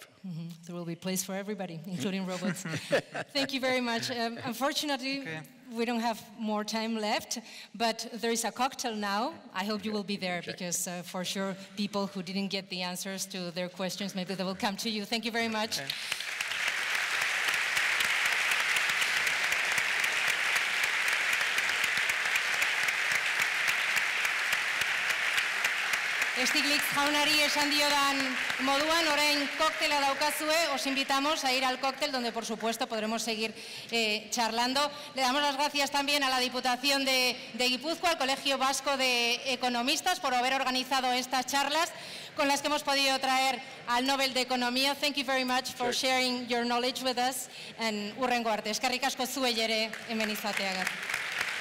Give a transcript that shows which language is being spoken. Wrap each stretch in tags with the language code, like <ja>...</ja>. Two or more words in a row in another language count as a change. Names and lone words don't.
<en>There will be place for everybody, including robots. Thank you very much. Unfortunately, we don't have more time left, but there is a cocktail now. I hope you will be there, because for sure people who didn't get the answers to their questions, maybe they will come to you. Thank you very much.</en> <eu>Stiglitz jaunari esan diodan moduan, orain koktela daukazue,</eu> <es>os invitamos a ir al cóctel donde por supuesto podremos seguir charlando. Le damos las gracias también a la Diputación de Guipúzcoa, al Colegio Vasco de Economistas, por haber organizado estas charlas con las que hemos podido traer al Nobel de Economía.</es> <en>Thank you very much for sharing your knowledge with us.</en> <eu>And hurrengo arte, eskerrik asko zuei ere hemen izateagatik.</eu>